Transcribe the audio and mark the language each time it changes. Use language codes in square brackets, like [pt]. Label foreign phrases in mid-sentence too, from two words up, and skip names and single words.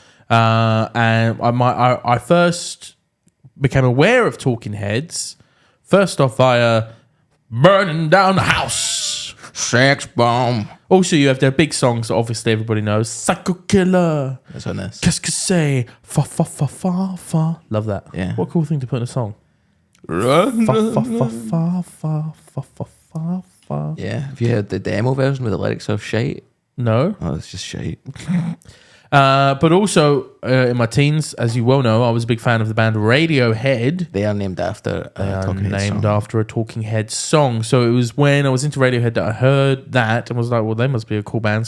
[en] And I first became aware of Talking Heads first off via Burning Down the House, Sex Bomb. Also, you have their big songs that obviously everybody knows. Psycho Killer. That's on this. [fr] Qu'est-ce que c'est? Fa fa fa fa fa. [en] Love that. Yeah. What a cool thing to put in a song. Run, Fa run, fa fa run. fa fa fa fa fa fa. Yeah. Have you heard the demo version with the lyrics of shite? No. Oh, it's just shite. But also, in my teens, as you well know, I was a big fan of the band Radiohead. They are named after Talking Heads Named song. after a Talking Heads song. So it was when I was into Radiohead that I heard that and was like, well, they must be a cool band.